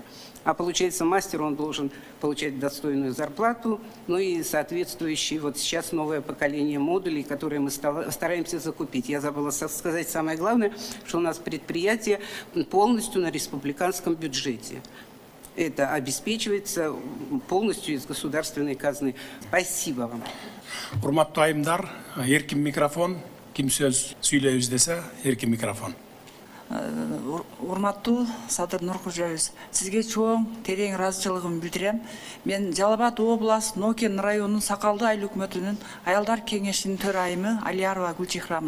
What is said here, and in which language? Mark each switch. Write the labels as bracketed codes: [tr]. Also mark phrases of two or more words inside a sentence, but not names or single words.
[ru] А получается мастер, он должен получать достойную зарплату, ну и соответствующие вот сейчас новое поколение модулей, которые мы стараемся закупить. Я забыла сказать самое главное, что у нас предприятие полностью на республиканском бюджете. Это обеспечивается полностью из государственной казны. Спасибо вам. [ky] Урматтуу айымдар, эркин микрофон. Ким сөз сүйлөйбүз десе, эркин микрофон. Урматтуу Садыр Нуркожоевич, сизге чоң терең ыраазычылыгымды билдирем. Мен Жалал Абад областы Нокен районунун Сакалды айыл өкмөтүнүн аялдар кеңешинин төрайымы Алиярова Гүлчехрамын.